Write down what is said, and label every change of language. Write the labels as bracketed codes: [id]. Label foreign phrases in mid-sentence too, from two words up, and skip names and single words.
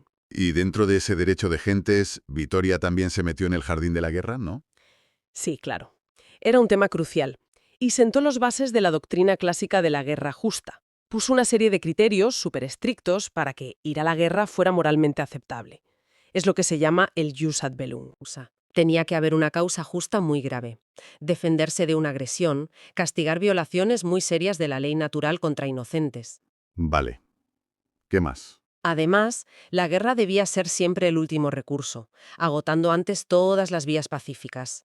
[es] Y dentro de ese derecho de gentes, Vitoria también se metió en el jardín de la guerra, ¿no? Sí, claro. Era un tema crucial. Y sentó las bases de la doctrina clásica de la guerra justa. Puso una serie de criterios súper estrictos para que ir a la guerra fuera moralmente aceptable. Es lo que se llama el [la] jus ad bellum. [es] Tenía que haber una causa justa muy grave, defenderse de una agresión, castigar violaciones muy serias de la ley natural contra inocentes. Vale. ¿Qué más? Además, la guerra debía ser siempre el último recurso, agotando antes todas las vías pacíficas.